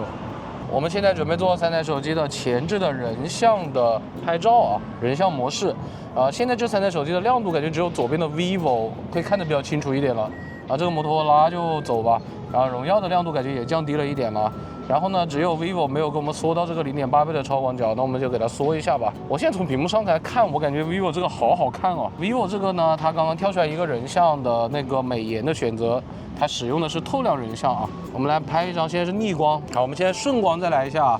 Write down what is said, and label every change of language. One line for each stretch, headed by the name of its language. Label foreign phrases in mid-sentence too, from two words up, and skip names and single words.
Chinese: 我們現在準備做3台手機的前置的人像的拍照啊，人像模式。現在這3台手機的亮度感覺只有左邊的 vivo 可以看得比較清楚一點了。這個摩托羅拉就走吧，然後榮耀的亮度感覺也降低了一點了。然後呢，只有 vivo 沒有給我們縮到這個0.8倍的超廣角，那我們就給它縮一下吧。我現在從屏幕上來看，我感覺 vivo 這個好好看哦。vivo 這個呢，它剛剛跳出來一個人像的那個美顏的選擇，它使用的是透亮人像啊。我們來拍一張，現在是逆光，好，我們現在順光再來一下。